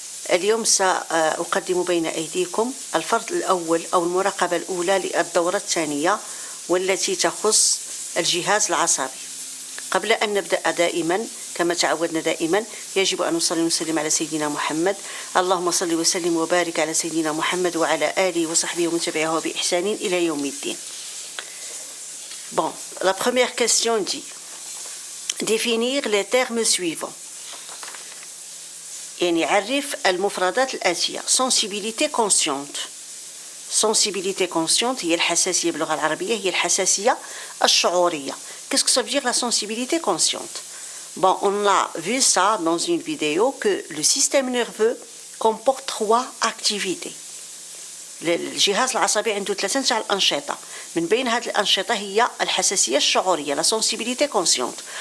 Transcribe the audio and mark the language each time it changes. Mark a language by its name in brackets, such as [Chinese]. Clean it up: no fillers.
[Arabic] اليوم سأقدم بين أيديكم الفرض الأول أو المراقبة الأولى للدورة الثانية، والتي تخص الجهاز العصبي. قبل أن نبدأ دائما كما تعودنا دائما يجب أن نصلي ونسلم على سيدنا محمد. اللهم صل وسلم وبارك على سيدنا محمد وعلى آله وصحبه ومن تبعه بإحسان إلى يوم الدين. [French] Bon, la première question dit définir les termes suivants. [Arabic] يعني عرف المفردات الآتية. [French] sensibilité consciente. [Arabic] sensibilité consciente هي الحساسية باللغة العربية، هي الحساسية الشعورية. [French] Qu'est-ce que ça veut dire la sensibilité consciente? Bon, on a vu ça dans une vidéo que le système nerveux comporte 3 activités. [Arabic] الجهاز العصبي عنده 3 الأنشطة، من بين هذه الأنشطة هي الحساسية الشعورية، la sensibilité consciente.